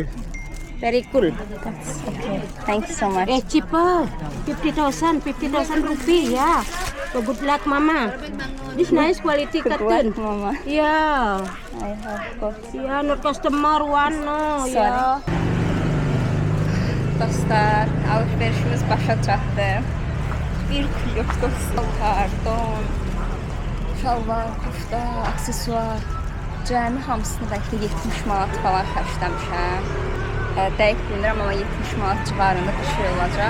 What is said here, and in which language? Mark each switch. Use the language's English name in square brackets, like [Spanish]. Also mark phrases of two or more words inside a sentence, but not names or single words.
[English] Very cool. That's okay. Thank you so much. Cheaper. 50,000 rupee, yeah. So good luck, mama. This nice quality Good cotton. luck, mama. Yeah. I have got. Yeah, not customer one, no. Sorry. Yeah. [Azerbaijani] Dostlar, alışverişimiz başa çatdı. Bir kilo dostlar, don, şalvar, kufta, aksesuar. Cəmi hamısını bəlkə 70 manat falan xərcləmişəm. Dəqiq bilmirəm, amma 70 manat civarında bir şey olacaq.